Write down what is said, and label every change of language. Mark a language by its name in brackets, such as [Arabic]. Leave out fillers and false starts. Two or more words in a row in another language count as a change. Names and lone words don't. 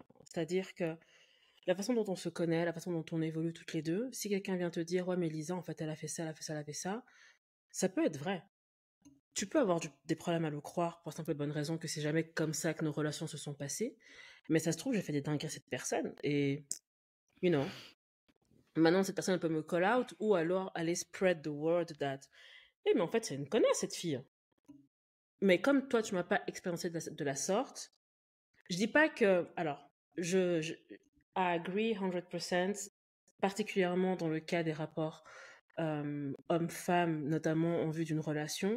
[French] C'est-à-dire que la façon dont on se connaît, la façon dont on évolue toutes les deux, si quelqu'un vient te dire « Ouais, mais Lisa, en fait, elle a fait ça, elle a fait ça, elle a fait ça », ça peut être vrai. Tu peux avoir des problèmes à le croire pour la simple et bonne raison que c'est jamais comme ça que nos relations se sont passées. Mais ça se trouve, j'ai fait des dingueries à cette personne. Et, [English] you know, [French] maintenant, cette personne elle peut me [English] call out [French] ou alors aller [English] spread the word that, [French] mais en fait, c'est une connasse, cette fille. Mais comme toi, tu m'as pas expérimenté de la sorte, je dis pas que, alors, [English] I agree 100%, [French] particulièrement dans le cas des rapports homme-femme, notamment en vue d'une relation.